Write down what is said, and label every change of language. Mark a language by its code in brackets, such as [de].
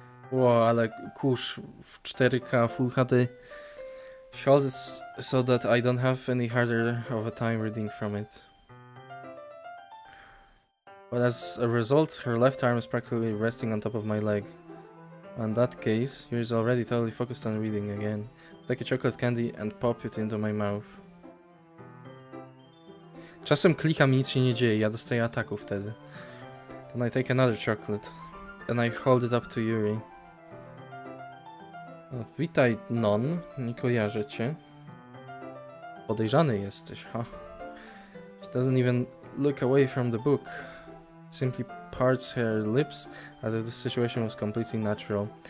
[pl] ale kurz w 4K Full HD. [en] She holds it so that I don't have any harder of a time reading from it. But as a result, her left arm is practically resting on top of my leg. In that case, Yuri's already totally focused on reading again. Take a chocolate candy and pop it into my mouth. [pl] Czasem klikam i nic się nie dzieje, ja dostaję ataku wtedy. [en] Then I take another chocolate and I hold it up to Yuri. [pl] O, witaj, non. Nie kojarzę cię. Podejrzany jesteś, ha. [en] She doesn't even look away from the book. Simply parts her lips as if the situation was completely natural.